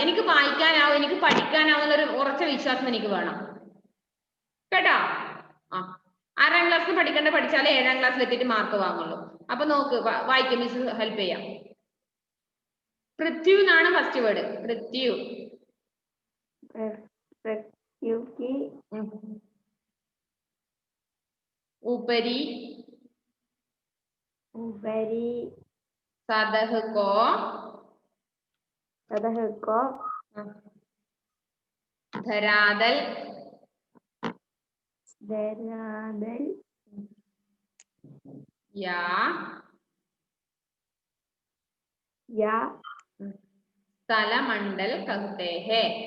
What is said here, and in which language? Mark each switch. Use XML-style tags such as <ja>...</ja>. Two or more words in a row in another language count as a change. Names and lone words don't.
<ml>എനിക്ക് വായിക്കാനാവും, എനിക്ക് പഠിക്കാനാവും എന്നൊരു ഉറച്ച വിശ്വാസം എനിക്ക് വേണം കേട്ടോ. ആ, 6ാം ക്ലാസ്സിൽ പഠിക്കേണ്ട പഠിച്ചാലേ 7ാം ക്ലാസ്സിൽ എത്തിയിട്ട് മാർക്ക് വാങ്ങുള്ളൂ. അപ്പൊ നോക്ക്, വായിക്കും, മിസ് ഹെൽപ്പ് ചെയ്യാം. പൃഥ്വി എന്നാണ്</ml> <en>first word.</en> <ml>പൃഥ്വി.</ml> <hi>ऊपरी सतह को धरातल या स्थलमंडल कहते हैं.</hi>